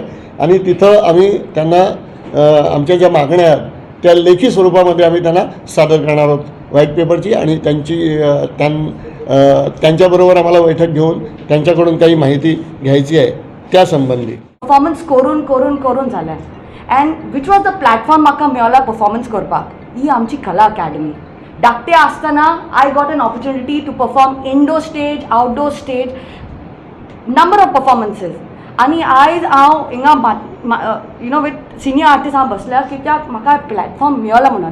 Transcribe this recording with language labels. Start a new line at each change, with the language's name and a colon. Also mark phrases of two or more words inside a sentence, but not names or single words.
Marathi: आणि तिथं आम्ही त्यांना आमच्या ज्या मागण्या आहेत त्या लेखी स्वरूपामध्ये आम्ही त्यांना सादर करणार आहोत. व्हाईट पेपरची आणि त्यांच्याबरोबर आम्हाला बैठक घेऊन त्यांच्याकडून काही माहिती घ्यायची आहे त्यासंबंधी.
Konkani: परफॉर्मन्स करून जालें
English: and which was the platform
Konkani: म्हाका मेळ्ळो परफॉर्मन्स करपाक ही आमची कला अकॅडमी. धाकटें आसतना
English: I got an opportunity to perform indoor stage, outdoor stage, number of performances.
Konkani: आनी आयज हांव हिंगा
English: with senior artist
Konkani: हांव बसल्या कित्याक म्हाका प्लॅटफॉर्म मेळ्ळो म्हणून.